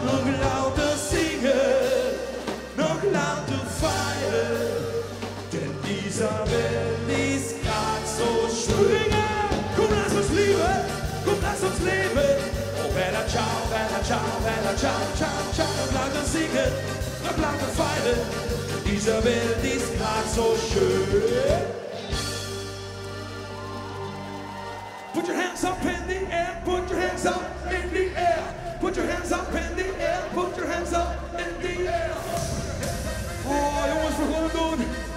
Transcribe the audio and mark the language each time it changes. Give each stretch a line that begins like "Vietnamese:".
German: Noch lauter singen, noch lauter feiern, denn dieser Welt ist grad so schön. Komm, lass uns lieben, komm, lass uns leben.
Italian: Oh, bella ciao, bella ciao, bella ciao, ciao, ciao.
German: Noch lauter singen, noch lauter feiern. Dieser Welt ist grad so schön.
English: Put your hands up in the air, put your hands up in the air. Put your hands up in the air, put your hands up in the air.
Dutch: Oh jongens, we gaan het doen.